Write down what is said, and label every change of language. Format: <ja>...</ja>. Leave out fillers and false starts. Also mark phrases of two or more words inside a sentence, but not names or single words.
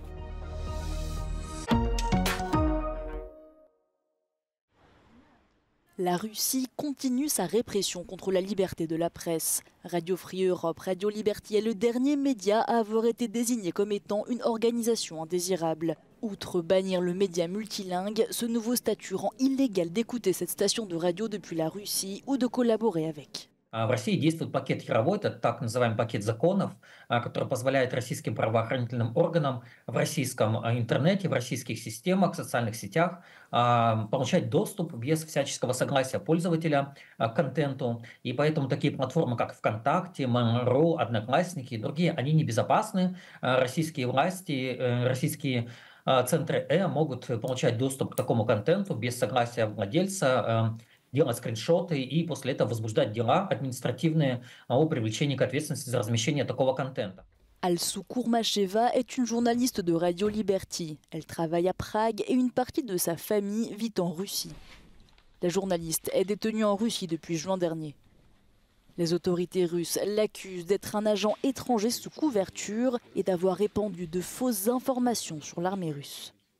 <fr>La Russie continue sa répression contre la liberté de la presse. Radio Free Europe, Radio Liberty est le dernier média à avoir été désigné comme étant une organisation indésirable. Outre bannir le média multilingue, ce nouveau statut rend illégal d'écouter cette station de radio depuis la Russie ou de collaborer avec.</fr> <ru>В России действует пакет Яровой, это так называемый пакет законов, который позволяет российским правоохранительным органам в российском интернете, в российских системах, социальных сетях получать доступ без всяческого согласия пользователя к контенту. И поэтому такие платформы, как ВКонтакте, Mail.ru, Одноклассники и другие, они небезопасны. Российские власти, российские центры могут получать доступ к такому контенту без согласия владельца, делать скриншоты и после этого возбуждать дела административные о привлечении к ответственности за размещение такого контента.</ru> <fr>Alsu Kourmacheva est une journaliste de Radio Liberty. Elle travaille à Prague et une partie de sa famille vit en Russie. La journaliste est détenue en Russie depuis juin dernier. Les autorités russes l'accusent d'être un agent étranger sous couverture et d'avoir répandu de fausses informations sur l'armée russe.</fr>